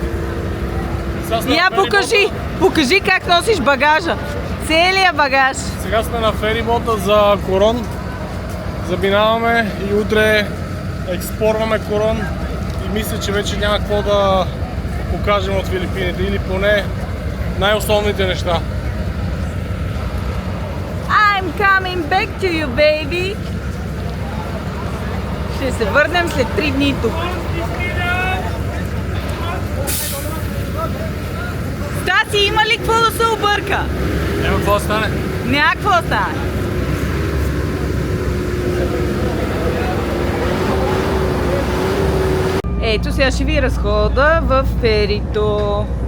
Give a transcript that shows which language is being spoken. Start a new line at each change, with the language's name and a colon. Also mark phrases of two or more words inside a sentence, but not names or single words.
Bulgarian: Я покажи как носиш багажа. Целият багаж. Сега сме на ферибота за Корон. Заминаваме и утре експорваме Корон. И мисля, че вече няма какво да покажем от Филипините. Или поне най-основните неща.
English: I'm coming back to you, baby.
Bulgarian: Ще се върнем след 3 дни тук. Стаси, има ли какво да се обърка? Няма какво да стане. Няма какво да стане. Ето сега ще ви разхода в ферито.